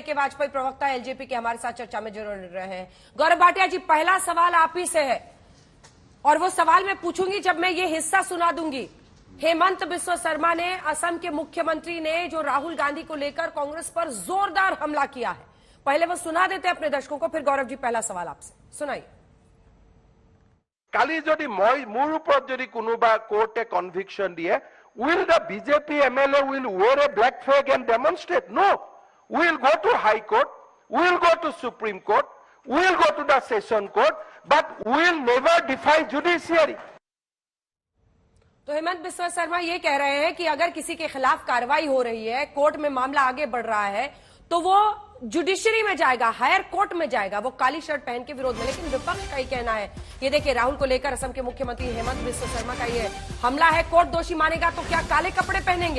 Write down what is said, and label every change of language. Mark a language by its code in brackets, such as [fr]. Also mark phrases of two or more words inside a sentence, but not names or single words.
[hi] AK वाजपेयी प्रवक्ता एलजेपी के हमारे साथ चर्चा में जुड़ रहे हैं। गौरव भाटिया जी, पहला सवाल आप ही से है और वो सवाल मैं पूछूंगी जब मैं ये हिस्सा सुना दूंगी। हेमंत बिस्वा शर्मा ने, असम के मुख्यमंत्री ने, जो राहुल गांधी को लेकर कांग्रेस पर जोरदार हमला किया है, पहले वो सुना देते अपने दर्शकों को, फिर गौरव जी पहला सवाल आपसे सुनाइए। [as] কালি যদি মোৰ ওপৰত যদি কোনোবা কোৰ্টে কনভিকশন দিয়ে, [en] will the BJP MLA will wear a black flag and demonstrate? No. We'll go to High Court, we'll go to Supreme Court, we'll go to the Session Court, but we'll never defy judiciary. [hi] तो हेमंत बिस्वा शर्मा ये कह रहे हैं कि अगर किसी के खिलाफ कार्रवाई हो रही है, कोर्ट में मामला आगे बढ़ रहा है, तो वो जुडिशरी में जाएगा, हायर कोर्ट में जाएगा, वो काली शर्ट पहन के विरोध में। लेकिन विपक्ष का ही कहना है, ये देखिए राहुल को लेकर असम के मुख्यमंत्री हेमंत बिस्वा शर्मा का ये हमला है, कोर्ट दोषी मानेगा तो क्या काले कपड़े पहनेंगे?